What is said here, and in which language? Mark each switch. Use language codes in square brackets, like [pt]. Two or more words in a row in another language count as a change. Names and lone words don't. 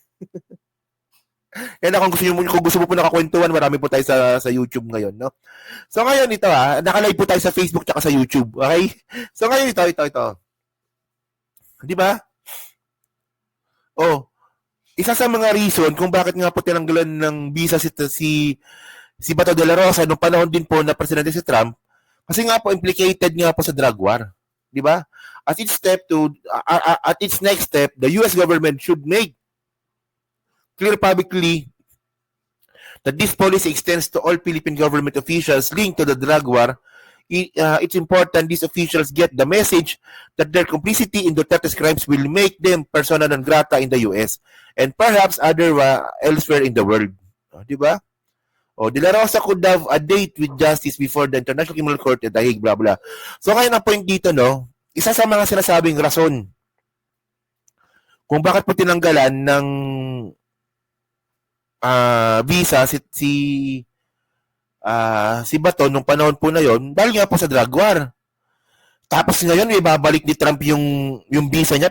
[tl] Kaya kung gusto mo po nakakwentuhan, marami po tayo sa YouTube ngayon. No? So ngayon ito nakalive po tayo sa Facebook at sa YouTube. Okay? So ngayon ito. Di ba? Isa sa mga reason kung bakit nga po tinanggalan ng visa si Bato de la Rosa noong panahon din po na presidente si Trump kasi nga po implicated nga po sa [en] drug war, [tl] di ba? [en] At its next step, the US government should make clear publicly that this policy extends to all Philippine government officials linked to the drug war. It's important these officials get the message that their complicity in Duterte's crimes will make them [la] persona non grata [en] in the US and perhaps elsewhere in the world. [tl] Di ba? [en] De La Rosa could have a date with justice before the International Criminal Court at The Hague, blah, blah. So, [tl] kaya na point dito, no? Isa sa mga sinasabing rason kung bakit po tinanggalan ng visa si Bato nung panahon po na yon dahil nga po sa [en] drug war. [tl] Tapos ngayon may babalik ni Trump yung visa niya.